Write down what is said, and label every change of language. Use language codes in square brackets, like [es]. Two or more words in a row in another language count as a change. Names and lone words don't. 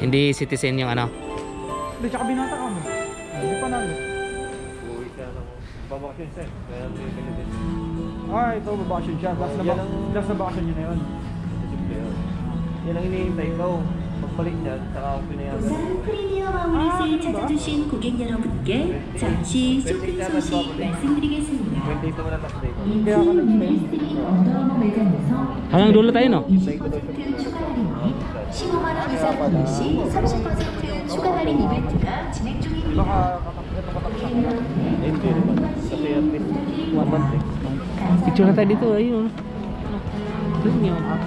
[tl] Hindi citizen yung ano. Hindi, tsaka binata ka mo. Hindi pa nalo. Uwi ka ng babakasyon siya. Kaya may ganyan. Ah, ito, babakasyon siya. Last na bakasyon niya na yun. Yan ang hinihintay ko. Pagbalik niya, saka ako pinayagan. [ko] 부산 프리미엄 아울렛을 찾아주신 고객 여러분께 잠시 쇼핑 소식 말씀드리겠습니다. [tl] 20 naman ang [en] last day [tl] ko. Kaya ako nag-spend. [ko] 언더아머 매장에서 [tl] Hanggang dulo tayo no? [ko] 20% 추가 할인이 15만 원 이상 구매 시 30% 추가 할인 이벤트가 진행 중입니다. [tl] Baka ito katapos ako. Hindi naman. Kasi [en] at least [tl] 1 month eh. Picture na tayo dito, ayun. Doon yun.